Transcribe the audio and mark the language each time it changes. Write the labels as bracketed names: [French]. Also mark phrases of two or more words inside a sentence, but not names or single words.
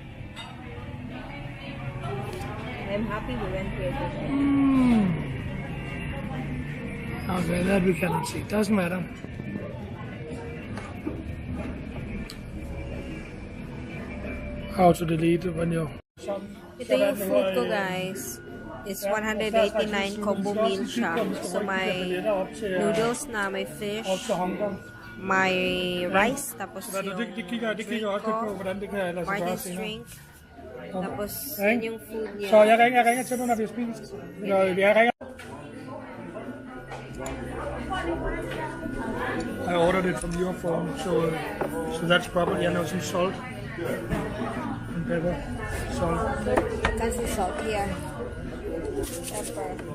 [English] I'm happy we went here. Okay, that we cannot see. Doesn't matter. How to delete when you. [Filipino] Ito yung food ko, [English] guys. It's 189 combo meal siya. [Filipino] So may noodles na, may fish, may rice, tapos yung drink ko, Martin's drink, tapos yun yung food niya. [Danish] Så jeg ringer til dig, når vi har spist. Jeg ringer. [English] I ordered it from your phone, so that's probably, I know, some salt and pepper, salt. That's the salt here. Pepper.